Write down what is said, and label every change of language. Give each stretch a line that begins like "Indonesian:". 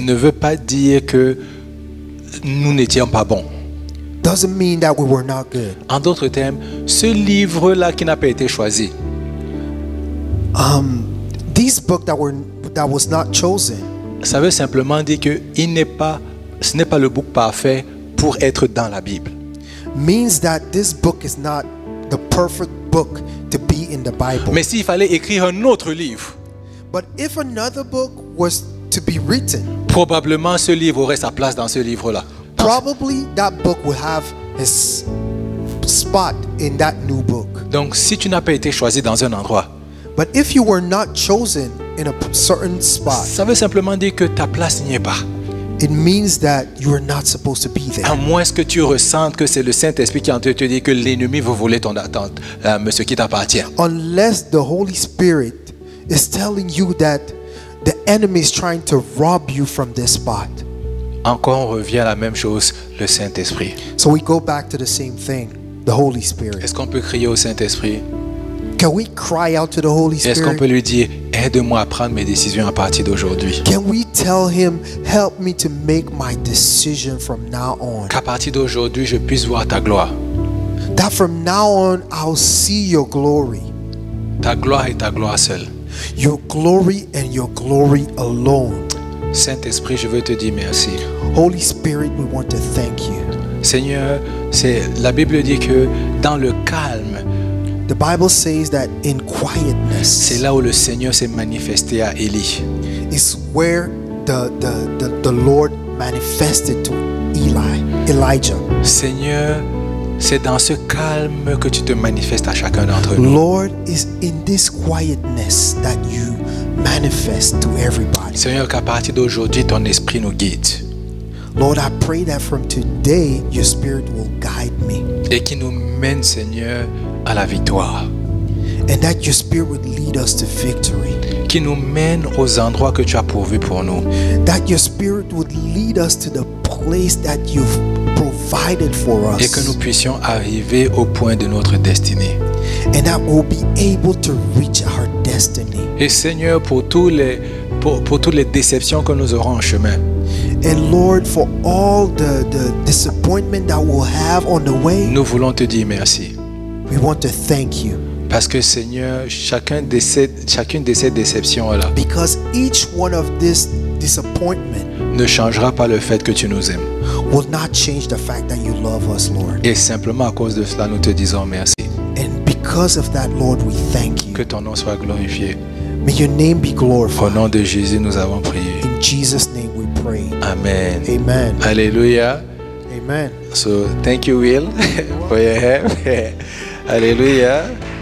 French: ne veut pas dire que nous n'étions pas bons.
English: doesn't mean that we were not good.
French: En d'autres termes, ce livre-là qui n'a pas été choisi,
English: These book that was not chosen
French: ça veut simplement dire que ce n'est pas le book parfait pour être dans la Bible.
English: means that this book is not the perfect book to be in the Bible.
French: Mais s'il fallait écrire un autre livre,
English: But if another book was to be written,
French: probablement ce livre aurait sa place dans ce livre-là.
English: probably that book would have his spot in that new book.
French: Donc si tu n'as pas été choisi dans un endroit,
English: But if you were not chosen in a certain spot,
French: ça veut simplement dire que ta place n'y est pas.
English: it means that you are not supposed to be
French: À
English: there.
French: moins que tu ressentes que c'est le Saint-Esprit qui est en train de te dire que l'ennemi veut voler ce qui t'appartient.
English: Unless the Holy Spirit is telling you that the enemy is trying to rob you from this spot.
French: Encore, on revient à la même chose, le Saint-Esprit.
English: So we go back to the same thing, the Holy Spirit.
French: Est-ce qu'on peut crier au Saint-Esprit?
English: Can we cry out to the Holy
French: Est-ce qu'on peut
English: Spirit?
French: lui dire, aide-moi à prendre mes décisions à partir d'aujourd'hui?
English: Can we tell him, help me to make my decision from now on?
French: Qu'à partir d'aujourd'hui, je puisse voir ta gloire.
English: That from now on, I'll see your glory.
French: Ta gloire et ta gloire seule.
English: Your glory and your glory alone.
French: Saint-Esprit, je veux te dire merci.
English: Holy Spirit, we want to thank you.
French: Seigneur, la Bible dit que dans le calme,
English: The Bible says that in
French: c'est
English: quietness
French: là où le Seigneur s'est manifesté à Élie.
English: is where the Lord manifested to Elijah.
French: Seigneur, c'est dans ce calme que tu te manifestes à chacun d'entre nous.
English: Lord, is in this quietness that you manifest to everybody.
French: Seigneur, qu'à partir d'aujourd'hui, ton esprit nous guide
English: Lord, I pray that from today your spirit will guide me
French: et qui nous mène, Seigneur, à la victoire.
English: and that your spirit would lead us to victory.
French: Qui nous mène aux endroits que tu as pourvus pour nous.
English: That your spirit would lead us to the place that you've provided for
French: Et que nous puissions arriver au point de notre destinée.
English: And that we'll be able to reach our destiny.
French: Et Seigneur, pour toutes les déceptions que nous aurons en chemin,
English: And Lord, for all the disappointment that we'll have on the way,
French: nous voulons te dire merci.
English: we want to thank you.
French: Parce que Seigneur, chacune de ces déceptions-là
English: Because each one of this disappointment
French: ne changera pas le fait que tu nous aimes.
English: will not change the fact that you love us, Lord.
French: Et simplement à cause de cela, nous te disons merci.
English: And because of that, Lord, we thank you.
French: Que ton nom soit glorifié.
English: May your name be
French: Au
English: glorified.
French: nom de Jésus, nous avons prié.
English: In Jesus' name we pray. Amen. Amen. Alléluia. Amen. So, thank you, Will, for your help. Alléluia.